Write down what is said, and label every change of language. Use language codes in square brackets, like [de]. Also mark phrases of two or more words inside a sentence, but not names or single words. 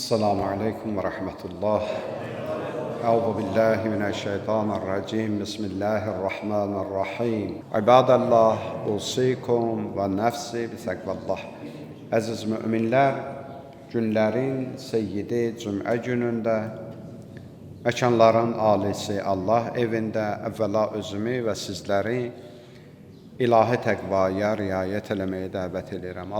[ar] السلام عليكم ورحمة الله. أعوذ بالله من الشيطان الرجيم. بسم الله الرحمن الرحيم. عباد الله أوصيكم ونفسي بتقوى الله. [az] Əziz müminlər, günlərin seyyidi Cümə günündə, məkanların alisi Allah evində əvvəla özümü və sizləri ilahi təqvaya riayət eləməyə dəvət edirəm.